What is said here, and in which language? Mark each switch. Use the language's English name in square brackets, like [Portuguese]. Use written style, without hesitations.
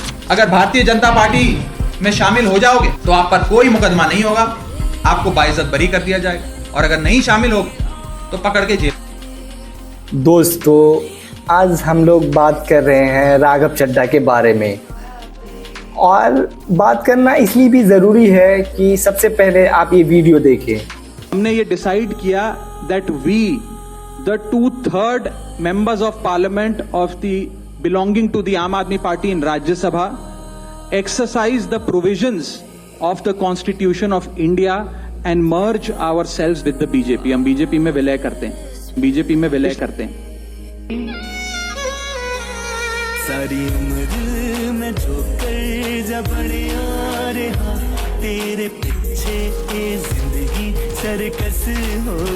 [Hindi] अगर भारतीय जनता पार्टी में शामिल हो जाओगे तो आप पर कोई मुकदमा नहीं होगा, आपको बाइज्जत बरी कर दिया जाएगा, और अगर नहीं शामिल हो तो पकड़ के जेल। दोस्तों, आज हम लोग बात कर रहे हैं राघव चड्ढा के बारे में, और बात करना इसलिए भी ज़रूरी है कि सबसे पहले आप ये वीडियो देखें। हमने ये डिसाइड किया [English] that we, the 2/3 members of parliament of the belonging to the Aam Aadmi Party in Rajya Sabha, exercise the provisions of the Constitution of India and merge ourselves with the BJP. [Hindi] हम BJP में विलय करते हैं, BJP में विलय करते हैं। सारी उम्र में जो कर जबड़े आ रहा तेरे पीछे ये जिंदगी सर्कस हो।